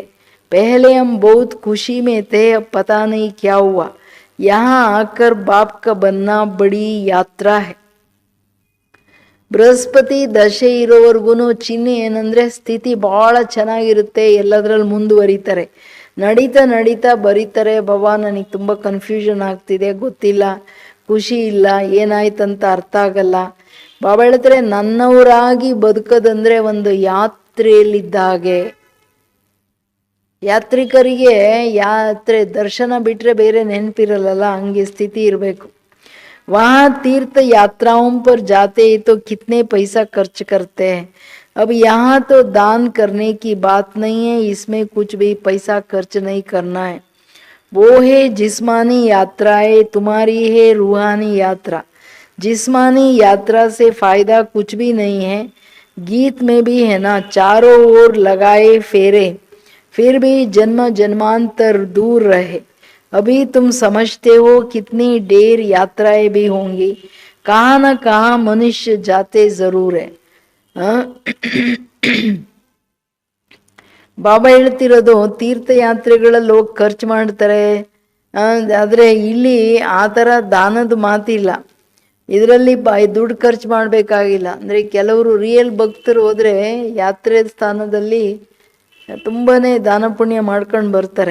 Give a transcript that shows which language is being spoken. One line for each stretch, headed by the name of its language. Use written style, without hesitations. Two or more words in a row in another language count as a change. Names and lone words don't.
Hindi: पहले हम बहुत खुशी में थे, अब पता नहीं क्या हुआ. यहाँ आकर बाप का बनना बड़ी यात्रा है.
Kannada: ಬೃಹಸ್ಪತಿ ದಶೆ ಇರೋವರೆಗೂ ಚಿಹ್ನೆ ಏನಂದರೆ ಸ್ಥಿತಿ ಭಾಳ ಚೆನ್ನಾಗಿರುತ್ತೆ, ಎಲ್ಲದರಲ್ಲಿ ಮುಂದುವರಿತಾರೆ. ನಡೀತಾ ನಡೀತಾ ಬರೀತಾರೆ, ಬಾಬಾ ನನಗೆ ತುಂಬ ಕನ್ಫ್ಯೂಷನ್ ಆಗ್ತಿದೆ, ಗೊತ್ತಿಲ್ಲ, ಖುಷಿ ಇಲ್ಲ, ಏನಾಯ್ತಂತ ಅರ್ಥ ಆಗಲ್ಲ. ಬಾಬಾ ಹೇಳ್ತಾರೆ ನನ್ನವರಾಗಿ ಬದುಕೋದಂದರೆ ಒಂದು ಯಾತ್ರೆಯಲ್ಲಿದ್ದ ಹಾಗೆ. ಯಾತ್ರಿಕರಿಗೆ ಯಾತ್ರೆ ದರ್ಶನ ಬಿಟ್ಟರೆ ಬೇರೆ ನೆನಪಿರಲ್ಲ, ಹಂಗೆ ಸ್ಥಿತಿ ಇರಬೇಕು.
Hindi: वहाँ तीर्थ यात्राओं पर जाते हैं तो कितने पैसा खर्च करते हैं. अब यहाँ तो दान करने की बात नहीं है, इसमें कुछ भी पैसा खर्च नहीं करना है. वो है जिस्मानी यात्राएं, तुम्हारी है रूहानी यात्रा. जिस्मानी यात्रा से फायदा कुछ भी नहीं है. गीत में भी है ना, चारों ओर लगाए फेरे, फिर भी जन्म जन्मांतर दूर रहे. अभी तुम समझते हो कितनी ढेर यात्राएं भी होंगी, कहाँ न कहाँ मनुष्य जाते जरूर है.
Kannada: ಬಾಬಾ ಹೇಳ್ತಿರೋದು ತೀರ್ಥಯಾತ್ರೆಗಳಲ್ಲಿ ಹೋಗಿ ಖರ್ಚು ಮಾಡ್ತಾರೆ, ಆದರೆ ಇಲ್ಲಿ ಆ ಥರ ದಾನದ ಮಾತಿಲ್ಲ. ಇದರಲ್ಲಿ ದುಡ್ಡು ಖರ್ಚು ಮಾಡಬೇಕಾಗಿಲ್ಲ. ಅಂದರೆ ಕೆಲವರು ರಿಯಲ್ ಭಕ್ತರು ಹೋದರೆ ಯಾತ್ರೆ ಸ್ಥಾನದಲ್ಲಿ ತುಂಬಾ ದಾನ ಪುಣ್ಯ ಮಾಡ್ಕೊಂಡು ಬರ್ತಾರೆ.